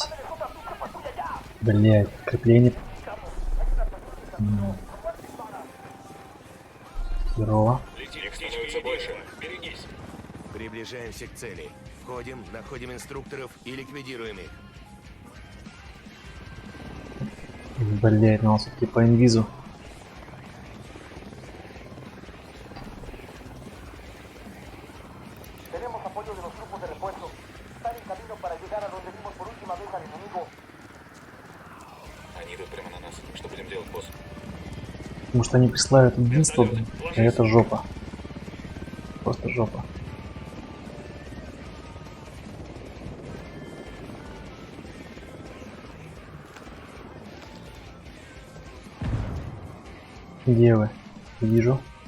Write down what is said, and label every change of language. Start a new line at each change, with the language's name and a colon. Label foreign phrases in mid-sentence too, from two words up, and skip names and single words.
Russian: Блять, крепление. Херово. Их становится больше. Берегись. Приближаемся к цели. Входим, находим инструкторов и ликвидируем их. Блять, ну он все-таки по инвизу.
Spanish: Tenemos apoyo de los grupos de refuerzo. Están en camino para llegar a donde vimos por última vez al enemigo.
Russian: Они идут прямо на нас. Что будем делать, босс? Потому что они присылают единство, блин, а это жопа. Просто жопа. Где вы? Вижу.